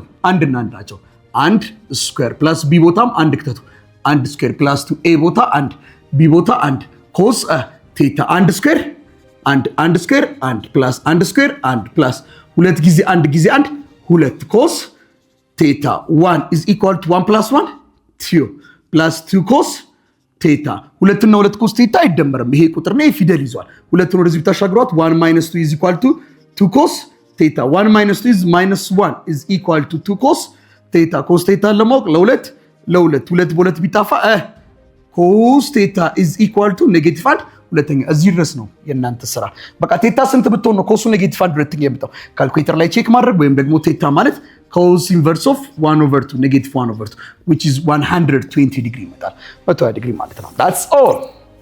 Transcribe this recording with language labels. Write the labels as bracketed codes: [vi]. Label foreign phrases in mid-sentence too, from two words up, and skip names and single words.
[am] አንድ እና አንድ ናቸው። አንድ [en] square plus b [am] ቦታም አንድ ክተቱ። አንድ [en] square plus 2a [am] ቦታ አንድ ቢ ቦታ አንድ [en] cos theta [am] አንድ ስኩዌር አንድ ስኩዌር አንድ ፕላስ አንድ ስኩዌር አንድ ፕላስ ሁለት ጊዜ አንድ ሁለት [en] cos theta 1 is equal to 1 plus 1 2 plus 2 cos theta [am] ሁለትና ሁለት [en] cos theta [am] አይደመርም። ይሄ ቁጥር ነው ፊደል ይዟል። ሁለቱን ወደዚህ ብታሻግሯት [en] 1 minus 2 is equal to 2 cos theta 1 minus 2 is minus 1 is equal to 2 cos theta cos theta [am] ለማወቅ ለሁለት ሁለት በሁለት ቢጣፋ [en] cos theta is equal to [am] ኔጌቲቭ 1 ሁለተኛ እዚህ ድረስ ነው የእናንተ ስራ። በቃ ቴታ ስንት ብትሆን ነው ኮሱ ኔጌቲቭ 1 ሁለተኛ የመጣው? ካልኩሌተር ላይ ቼክ ማድረግ ወይም ደግሞ ቴታ ማለት [en] cos inverse of [am] 1/2 ኔጌቲቭ 1/2 [en] which is 120 [am] ዲግሪ ይመጣል። 120 ዲግሪ ማለት ነው። [en] that's all